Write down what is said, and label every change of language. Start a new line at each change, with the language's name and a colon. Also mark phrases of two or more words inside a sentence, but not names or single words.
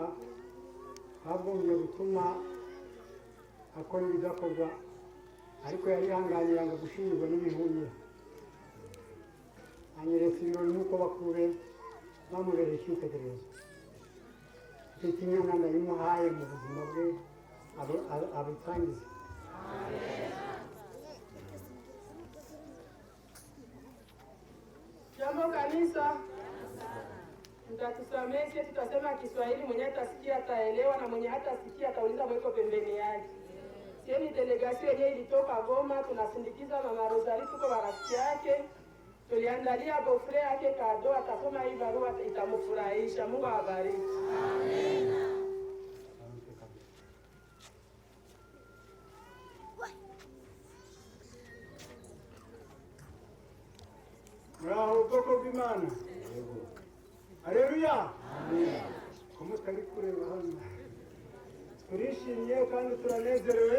Kinyarwanda: habwongeye gutuma akora ibidakorwa ariko yari yihanganye yanga gushinjwa n'ibihumye anyeretse ibirori n'uko bakuru be bamubereye icyitegererezo icyo kinyana ndayimuhaye mu buzima bwe abitangize.
Swahili: Jambo kanisa, mtatusamehe sisi tutasema Kiswahili, mwenye atasikia ataelewa na mwenye hatasikia atauliza mweko pembeni yake. Sisi ni delegasio yenyewe ilitoka Goma, tunasindikiza Mama Rosalie, tuko marafiki yake. Tuliandalia bofre yake kado, atasoma hii barua itamfurahisha. Mungu awabariki. Amen.
Kinyarwanda: muraho ubwoko bw'Imana. Haleluya. Ko mutari kureba hano turishimye kandi turanezerewe.